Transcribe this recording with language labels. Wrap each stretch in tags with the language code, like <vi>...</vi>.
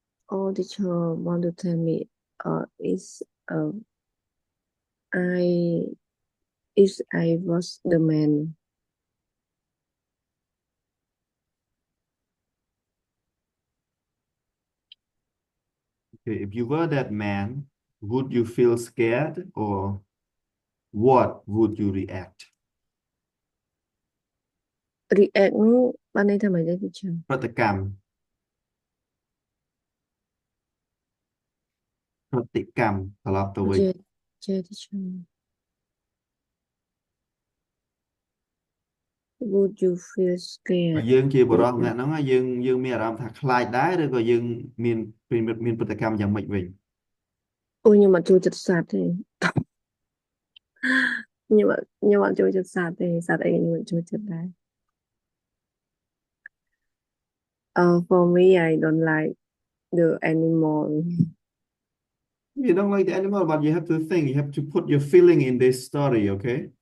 <en>All the child want to tell me, is I I was the man. Okay, if you were that man, would you feel scared or what would you react?</en> <km>React នោះបានន័យថាម៉េចដែរ teacher? ប្រតិកម្មប្រតិកម្មត្រឡប់ទៅវិញ ចេះ teacher.</km> <en>Would you feel</en> <km>បើ</km> <en>scared?</en> <km>យើងជាបុរសម្នាក់ហ្នឹងយើងមានអារម្មណ៍ថាខ្លាចដែរឬក៏យើងមានប្រតិកម្មយ៉ាងម៉េចវិញ អូខ្ញុំអត់ចូលចិត្តសត្វទេខ្ញុំអត់ចូលចិត្តសត្វទេសត្វអីខ្ញុំអត់ចូលចិត្តដែរ</km> <en>For me I don't like the animal. You don't like the animal, but you have to think. You have to put your feeling in this story, okay?</en>